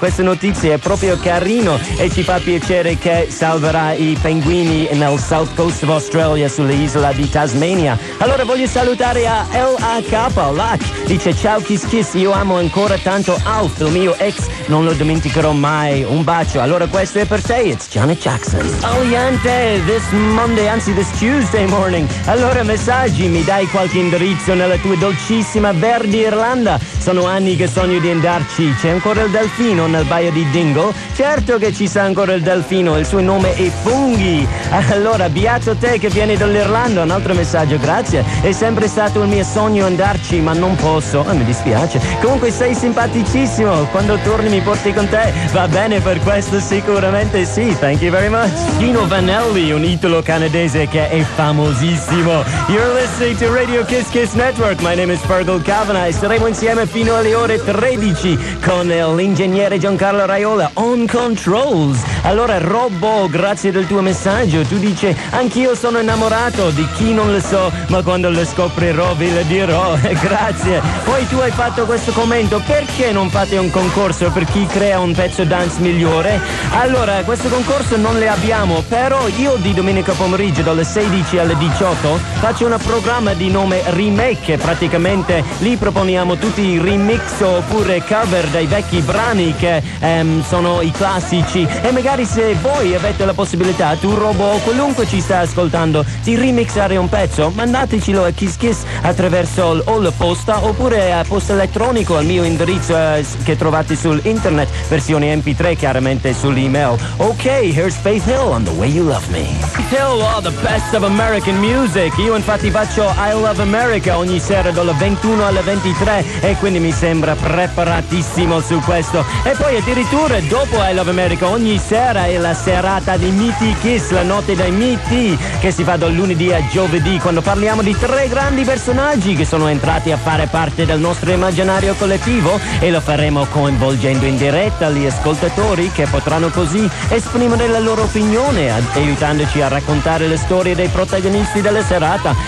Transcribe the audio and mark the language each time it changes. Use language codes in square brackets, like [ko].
[it] Questa notizia è proprio carino e ci fa piacere che salverà i pinguini nel South Coast of Australia, sull'isola di Tasmania. Allora voglio salutare a LAK, LAK, dice ciao Kiss Kiss, io amo ancora tanto Alf, il mio ex, non lo dimenticherò mai, un bacio. Allora questo è per te, it's Janet Jackson. [en] Aliante, this Monday, anzi this Tuesday morning. [it] Allora, messaggi, mi dai qualche indirizzo nella tua dolcissima verde Irlanda? Sono anni che sogno di andarci. C'è ancora il delfino nel baio di Dingle? Certo che ci sta ancora il delfino, il suo nome è Funghi. Allora, beato te che vieni dall'Irlanda. Un altro messaggio, grazie. È sempre stato il mio sogno andarci, ma non posso. Mi dispiace. Comunque sei simpaticissimo. Quando torni mi porti con te. Va bene per questo, sicuramente sì. Thank you very much. Gino Vannelli, un italo canadese che è famosissimo. [en] You're listening to Radio Kiss Kiss Network. My name is Fergal Kavanagh. [it] Saremo insieme fino alle ore 13 con l'ingegnere Giancarlo Raiola on controls. Allora, Robbo, grazie del tuo messaggio. Tu dici: anch'io sono innamorato di chi non lo so, ma quando lo scoprirò ve lo dirò. Grazie. Poi tu hai fatto questo commento: perché non fate un concorso per chi crea un pezzo dance migliore? Allora, questo concorso non le abbiamo, però io di domenica pomeriggio dalle 16 alle 18 faccio un programma di nome Remake. Praticamente lì proponiamo tutti i remix oppure cover dei vecchi brani che sono i classici. E magari se voi avete la possibilità, tu Robo o qualunque ci sta ascoltando, di remixare un pezzo, mandatecelo a Kiss Kiss attraverso o la posta oppure a posta elettronico al mio indirizzo che trovate sul internet, versione MP3 chiaramente sull'email. [en] Ok, here's Faith Hill on The Way You Love Me. Hill, all the best of American music. [it] Io infatti faccio I Love America ogni sera dalle 21 alle 23 e quindi mi sembra preparatissimo su questo. E poi addirittura dopo I Love America ogni sera è la serata di Meaty Kiss, la notte dei Meaty, che si fa dal lunedì a giovedì, quando parliamo di tre grandi personaggi che sono entrati a fare parte del nostro immaginario collettivo, e lo faremo coinvolgendo in diretta gli ascoltatori che potranno così esprimere la loro opinione, aiutandoci a raccontare le storie dei protagonisti della serata.